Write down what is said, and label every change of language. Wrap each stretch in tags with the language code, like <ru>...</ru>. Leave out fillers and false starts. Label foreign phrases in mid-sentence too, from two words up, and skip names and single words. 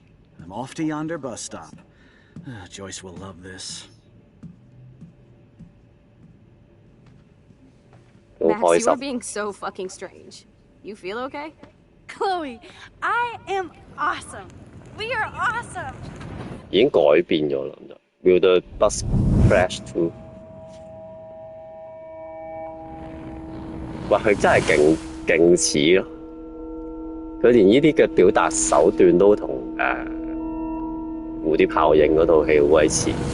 <en>I'm off to yonder bus stop. Joyce will love this. Max, you are being so fucking strange. You feel okay? Chloe, I am awesome. We are awesome.</en> <yue>已經改變咗啦</yue> <en>，Will the bus crash too？</en> <yue>哇！佢真係勁似咯，佢連呢啲嘅表達手段都同蝴蝶效應嗰套戲好鬼似。</yue>